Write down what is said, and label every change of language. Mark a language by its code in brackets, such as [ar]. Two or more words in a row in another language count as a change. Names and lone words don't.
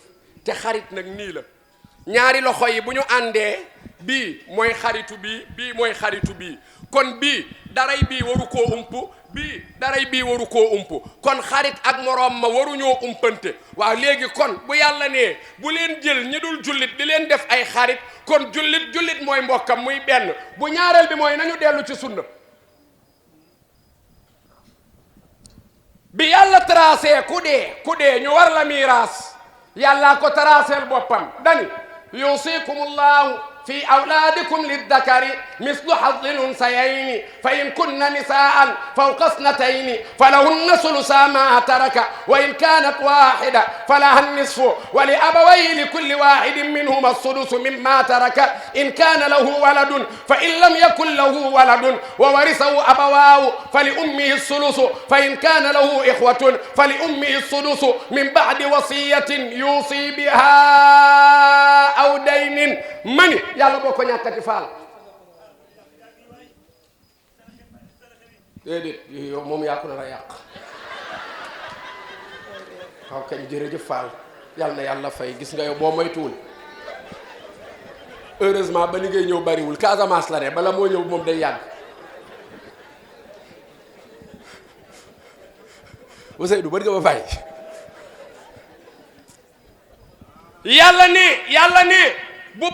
[wo] te xarit nag nii la ñaari loxo yi bu ñu àndee bii mooy xaritu bii mooy xaritu bii kon bii daray bii waru koo ump bii daray bii waru koo ump kon xarit ak moroom ma waruñoo umpante waaw léegi kon bu yàlla nee bu leen jël ñi dul jullit di leen def ay xarit kon jullit mooy mbokkam muy benn bu ñaareel bi mooy nañu dellu ci sunna bi yàlla tracé ku dee ñu war la miiraas yàllaa ko tracéel boppam dani [ar] يوصيكم الله في أولادكم للذكر مثل حظ الأنثيين فإن كن نساء فوق اثنتين فلهن ثلثا ما ترك وإن كانت واحدة فلها النصف ولأبويه لكل واحد منهما السدس مما ترك إن كان له ولد فإن لم يكن له ولد وورثه أبواه فلأمه الثلث فإن كان له إخوة فلأمه السدس من بعد وصية يوصي بها أو دين من [wo] yàlla boo ko ñàkkati faal déedéet yow moom yaa ko nar a yàq waaw kañ jërëjëf faal yàlla na yàlla fay gis nga yow boo moytuwul heureusement ba ni ngay ñëw bariwul Casamance la ne bala moo ñëw moom day yàgg Ousseynou bari nga ba fay yàlla ni bu